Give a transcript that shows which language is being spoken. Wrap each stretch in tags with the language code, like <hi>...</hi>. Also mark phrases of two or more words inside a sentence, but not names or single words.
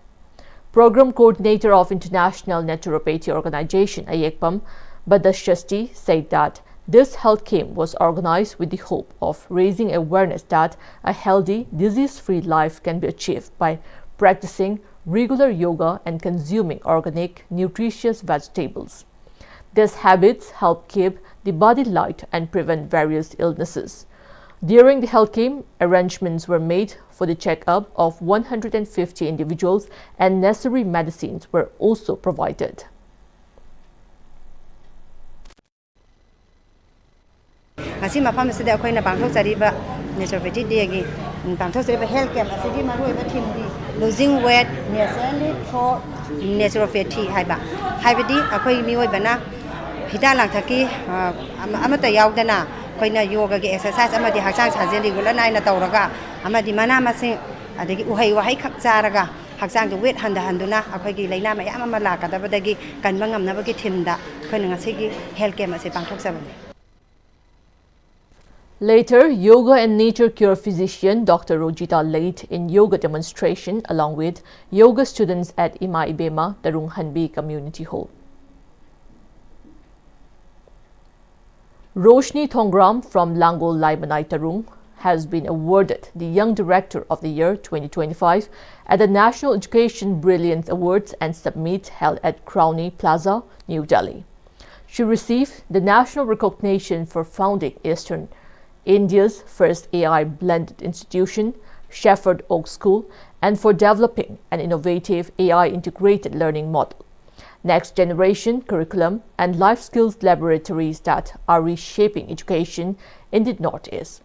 <en>Program Coordinator of International Naturopathy Organization, Ayekpam Badashasti, said that this health camp was organized with the hope of raising awareness that a healthy, disease-free life can be achieved by practicing regular yoga and consuming organic, nutritious vegetables. These habits help keep the body light and prevent various illnesses. During the health camp, arrangements were made for the checkup of 150 individuals and necessary medicines were also provided.</en> <mni>Ngasi mafam asida akoina bangthok jariba</mni> <en>naturopathy day</en> <mni>gi bangthok jariba</mni> <en>health camp</en> <mni>asidi maroi ba thim di</mni> <en>losing weight naturally for naturopathy</en> <mni>haibadi akoi mioi bana hida langthaki amata yaudana koina yoga gi exercise amadi hakchang sajel regular naina tawraga amadi mana masing adagi uhai wahai khak charaga hakchang gi weight handuna akoi gi laina mayam ama lakadabadagi kanba ngamnabagi thimda koina ngasi gi</mni> <en>health camp</en> <mni>ase bangthok sabani.</mni> <en>Later, yoga and nature cure physician Dr. Rojita led in yoga demonstration along with yoga students at Pm-Istv, Tarung Hanbi Community Hall. Roshni Thongram from Langol Laibanai Tarung has been awarded the Young Director of the Year 2025 at the National Education Brilliance Awards and Summit held at Crowny Plaza, New Delhi. She received the national recognition for founding India's first AI blended institution, Shepherd Oak School, and for developing an innovative AI integrated learning model, next generation curriculum, and life skills laboratories that are reshaping education in the Northeast.</en>